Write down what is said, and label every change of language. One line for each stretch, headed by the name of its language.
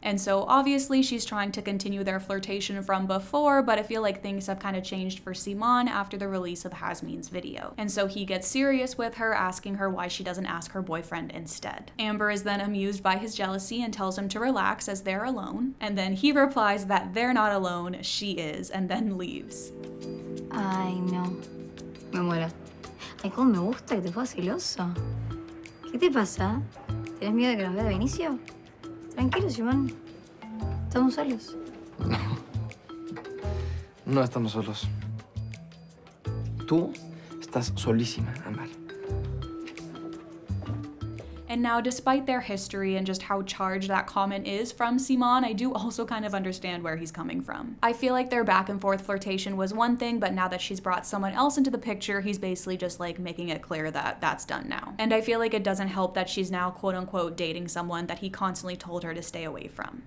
English: And so obviously she's trying to continue their flirtation from before, but I feel like things have kind of changed for Simón after the release of Hasmin's video. And so he gets serious with her, asking her why she doesn't ask her boyfriend instead. Ámbar is then amused by his jealousy and tells him to relax as they're alone. And then he replies that they're not alone, she is, and then leaves.
Spanish: Ay, no. Me muero. Ay, cómo me gusta que te pongas celoso. ¿Qué te pasa? ¿Tenés miedo de que nos vea Benicio? Tranquilo, Simón. Estamos solos. No estamos solos. Tú estás solísima, Ámbar.
English: And now, despite their history and just how charged that comment is from Simón, I do also kind of understand where he's coming from. I feel like their back and forth flirtation was one thing, but now that she's brought someone else into the picture, he's basically just like making it clear that that's done now. And I feel like it doesn't help that she's now quote unquote dating someone that he constantly told her to stay away from.